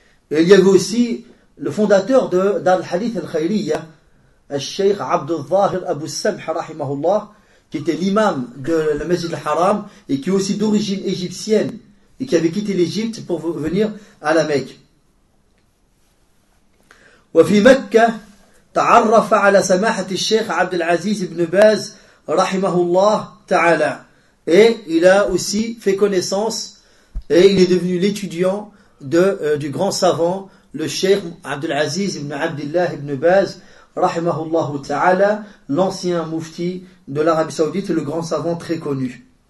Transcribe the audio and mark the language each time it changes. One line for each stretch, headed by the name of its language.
French: Et il y avait aussi le fondateur de Darul Hadith al-Khayriya, al-Sheikh Abdul Zahir Abu Samh, rahimahullah, qui était l'imam de la Masjid al-Haram et qui est aussi d'origine égyptienne et qui avait quitté l'Égypte pour venir à la Mecque.
Arabic: وفي مكة تعرف على سماحة الشيخ عبد العزيز بن باز رحمه الله تعالى.
French: Et il a aussi fait connaissance et il est devenu l'étudiant du grand savant, le Cheikh Abdul Aziz ibn Abdullah ibn Baz, rahimahullah ta'ala, l'ancien mufti de l'Arabie Saoudite, le grand savant très connu.